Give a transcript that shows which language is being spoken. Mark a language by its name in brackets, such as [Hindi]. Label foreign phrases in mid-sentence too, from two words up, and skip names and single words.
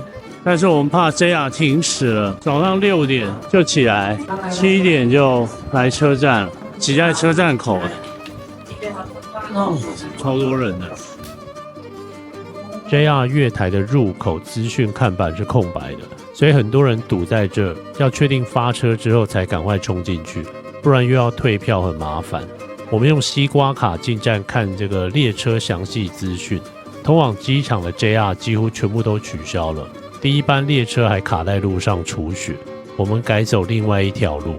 [Chinese] 但是我們怕 JR 停駛了，早上6點就起來，7點就來車站了，擠在車站口了，超多人的。 JR 月台的入口資訊看板是空白的，所以很多人堵在這，要確定發車之後才趕快衝進去，不然又要退票，很麻煩。我們用西瓜卡進站看這個列車詳細資訊，通往機場的 JR 幾乎全部都取消了。第一班列車還卡在路上除雪，我們改走另外一條路，